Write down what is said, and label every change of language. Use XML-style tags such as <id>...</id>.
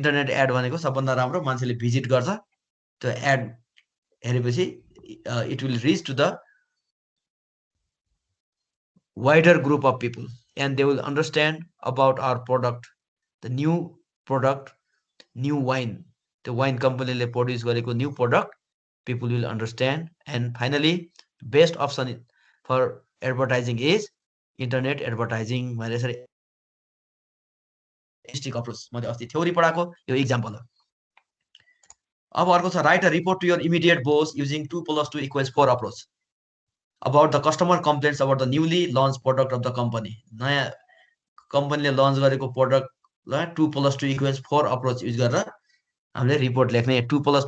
<ne>Add भनेको सबभन्दा राम्रो मान्छेले भिजिट गर्छ त्यो एड हेरेपछि</ne> <en>it will reach to the wider group of people and they will understand about our product, the new product, new wine, the wine company</en> <ne>le produce gareko</ne> <en>new product, people will understand. And finally, best option for advertising is internet advertising.</en> <ne>मैले यसरी stick approach मैले अस्ति theory पढाएको यो example हो अब अर्को छ</ne> <en>write a report to your immediate boss</en> <ne>using 2+2 = 4 approach</ne> <en>about the customer complaints about the newly launched product of the company</en> <ne>नयाँ कम्पनीले लन्च गरेको प्रोडक्ट ल 2+2 = 4 अप्रोच युज गरेर हामीले रिपोर्ट लेख्ने 2+2</ne>